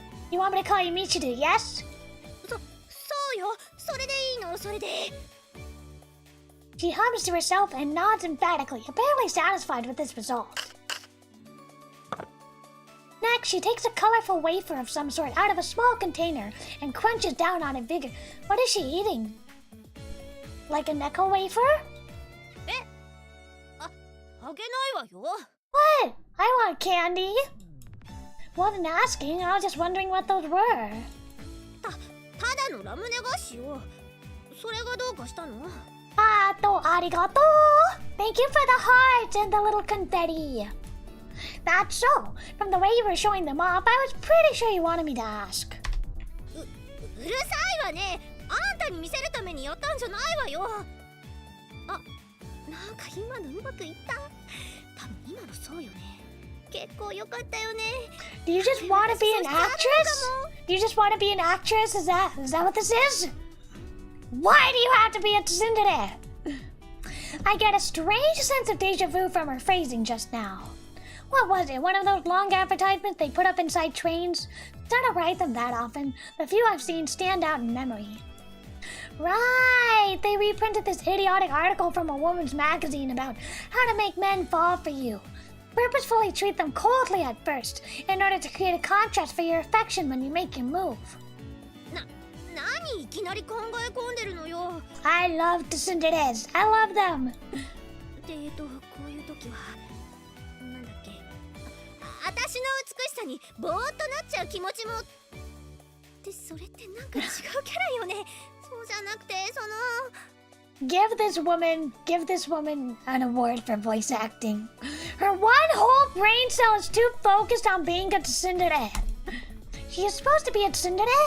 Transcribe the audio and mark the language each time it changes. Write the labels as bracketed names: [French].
[English] You want me to call you Michiru, yes? [Japanese] そうよ、それでいいの、それで。 [English] She hums to herself and nods emphatically, apparently satisfied with this result. Next, she takes a colorful wafer of some sort out of a small container and crunches down on it vigor. What is she eating? Like a Necco wafer? [Japanese] あげないわよ。 [English] What? I want candy. Wasn't asking, I was just wondering what those were. [Japanese] ただのラムネ菓子よ。それがどうかしたの？ [English] Ato arigato! Thank you for the hearts and the little confetti. That's so. From the way you were showing them off, I was pretty sure you wanted me to ask. [Japanese] うるさいわね。あんたに見せるためにやったんじゃないわよ。あ、なんか今のうまくいった。多分今のそうよね。結構良かったよね。 [English] Do you just want to be an actress? Do you just want to be an actress? Is that what this is? Why do you have to be a tsundere? I get a strange sense of deja vu from her phrasing just now. What was it? One of those long advertisements they put up inside trains? I don't write them that often. The few I've seen stand out in memory. Right! They reprinted this idiotic article from a woman's magazine about how to make men fall for you. Purposefully treat them coldly at first, in order to create a contrast for your affection when you make your move. [Japanese] 何いきなり考え込んでるのよ。 [English] I love tsunderes. I love them. [Japanese] でこういう時はなんだっけ。私の美しさにぼーっとなっちゃう気持ちも。でそれってなんか違うキャラよね。そうじゃなくて [English] Give this woman an award for voice acting. Her one whole brain cell is too focused on being a tsundere. She is supposed to be a tsundere.